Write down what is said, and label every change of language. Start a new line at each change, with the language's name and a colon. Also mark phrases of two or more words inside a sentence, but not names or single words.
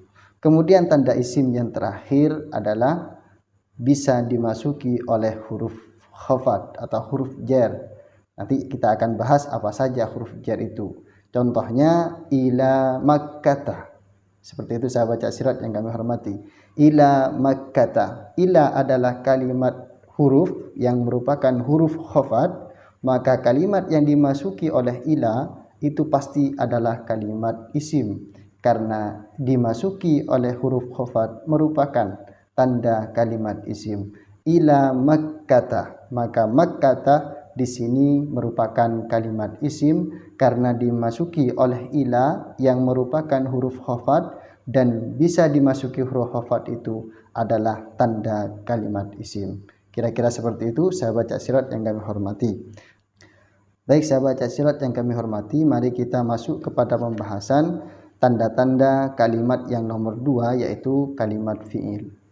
Indonesian: Kemudian tanda isim yang terakhir adalah bisa dimasuki oleh huruf khafat atau huruf jar. Nanti kita akan bahas apa saja huruf jar itu. Contohnya
Arabic: ila makkata.
Indonesian: Seperti itu sahabat Cak Sirat yang kami hormati.
Arabic: Ila makkata.
Indonesian: Ila adalah kalimat huruf yang merupakan huruf khafat, maka kalimat yang dimasuki oleh ila itu pasti adalah kalimat isim karena dimasuki oleh huruf khafat merupakan tanda kalimat isim.
Arabic: Ila makkata,
Indonesian: maka makkata di sini merupakan kalimat isim karena dimasuki oleh ila yang merupakan huruf khafat, dan bisa dimasuki huruf khafat itu adalah tanda kalimat isim. Kira-kira seperti itu sahabat Cak Sirat yang kami hormati. Baik sahabat Cak Sirat yang kami hormati, mari kita masuk kepada pembahasan tanda-tanda kalimat yang nomor 2, yaitu kalimat fi'il.